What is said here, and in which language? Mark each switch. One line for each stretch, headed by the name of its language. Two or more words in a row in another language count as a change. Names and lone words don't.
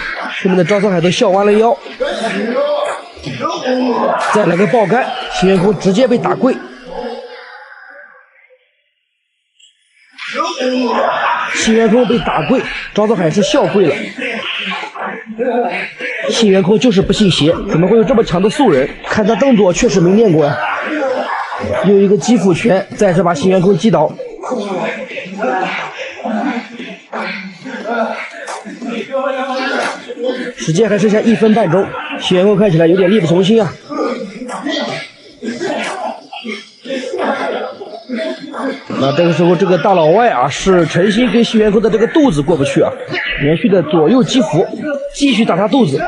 Chinese: 後面的招倉海都笑彎了腰。再來個爆桿，信元空直接被打跪。信元空被打跪，招倉海是笑跪了。信元空就是不信邪，怎麼會有這麼強的素人？看他動作確實沒練過呀。又一個擊斧拳，再次把信元空擊倒。時間還剩下1分半鐘，信元空看起來有點力不從心啊。那這個時候，這個大老外啊是誠心跟信元空的這個肚子過不去啊，連續的左右擊斧，繼續打他肚子。